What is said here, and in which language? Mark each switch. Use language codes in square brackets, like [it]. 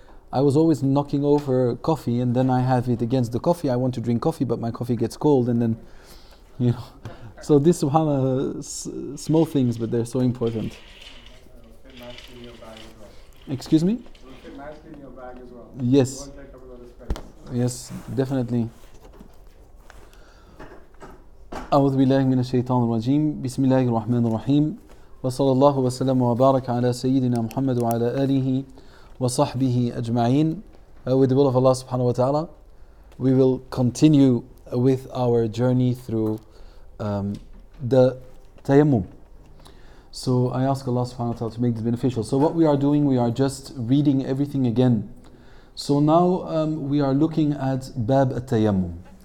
[en] I was always knocking over coffee and then I have it against the coffee. I want to drink coffee, but my coffee gets cold and then, you know. So this, subhanAllah, small things, but they're so important. It'll fit nicely in your bag as well. Excuse me? It'll fit nicely in your bag as well. Yes. It won't take up a lot of space. Yes, definitely. [ar] أعوذ بالله من الشيطان الرجيم بسم الله الرحمن الرحيم وصلى الله وسلم وبارك على سيدنا محمد وعلى آله وصحبه أجمعين. [en] With the will of Allah subhanahu wa ta'ala, we will continue with our journey through the tayammum. So I ask Allah subhanahu wa ta'ala to make this beneficial. So what we are doing, we are just reading everything again. So now we are looking at Bab at-Tayammum.